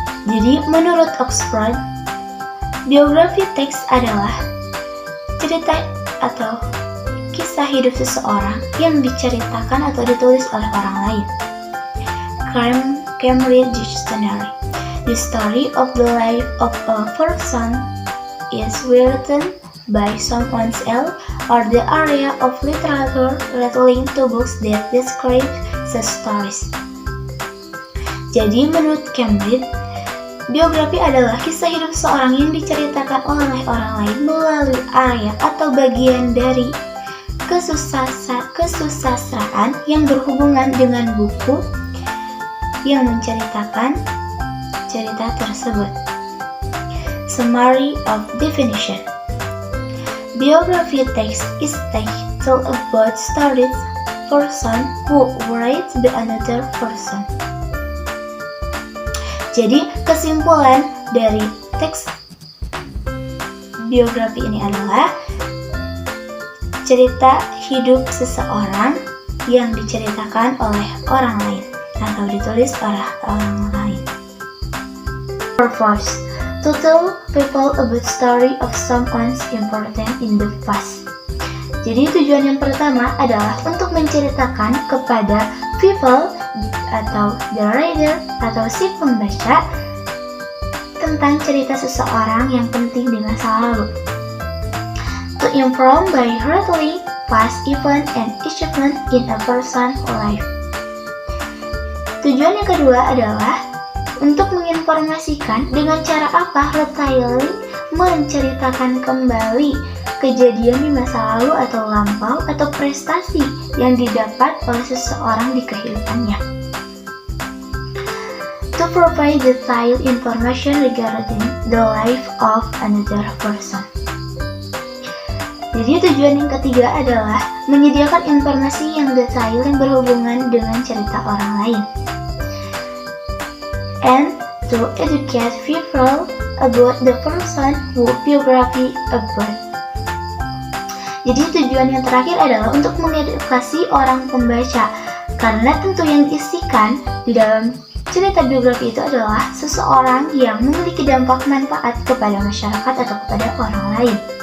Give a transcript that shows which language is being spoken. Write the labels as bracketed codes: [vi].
[id] Jadi menurut Oxford, biografi teks adalah cerita atau kisah hidup seseorang yang diceritakan atau ditulis oleh orang lain. [en] Cambridge Dictionary. The story of the life of a person is written by someone else or the area of literature relating to books that describe such stories. [id] Jadi menurut Cambridge, biografi adalah kisah hidup seorang yang diceritakan oleh orang lain melalui area atau bagian dari kesusastraan yang berhubungan dengan buku yang menceritakan cerita tersebut. [en] Summary of definition. Biography text is text told about stories person who writes by another person. [id] Jadi kesimpulan dari teks biografi ini adalah cerita hidup seseorang yang diceritakan oleh orang lain atau ditulis oleh orang lain. [en] Purpose. To tell people about story of someone's important in the past. [id] Jadi tujuan yang pertama adalah untuk menceritakan kepada people atau [en] the reader [id] atau si pembaca tentang cerita seseorang yang penting di masa lalu. [en] To inform by retelling past event and achievement in a person's life. [id] Tujuan yang kedua adalah untuk menginformasikan dengan cara apa retelling menceritakan kembali kejadian di masa lalu atau lampau atau prestasi yang didapat oleh seseorang di kehidupannya. [en] To provide detailed information regarding the life of another person. [id] Jadi tujuan yang ketiga adalah menyediakan informasi yang detail yang berhubungan dengan cerita orang lain. [en] And to educate people about the person who biography about. [id] Jadi tujuan yang terakhir adalah untuk mengedukasi orang pembaca, karena tentu yang diisikan di dalam cerita biografi itu adalah seseorang yang memiliki dampak manfaat kepada masyarakat atau kepada orang lain.